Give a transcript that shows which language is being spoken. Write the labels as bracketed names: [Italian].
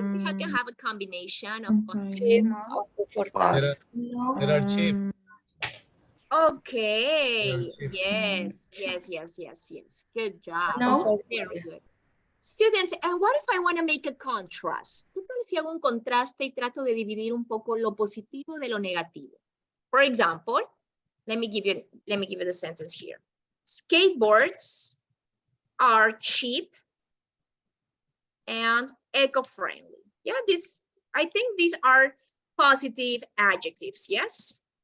[English] We have to have a combination of They are cheap. Okay. Yes. Good job. Very good. Students, and what if I want to make a contrast? [Spanish] ¿Qué tal si hago un contraste y trato de dividir un poco lo positivo de lo negativo? [English] For example, let me give you the sentence here. Skateboards are cheap and eco-friendly. Yeah, I think these are positive adjectives, yes?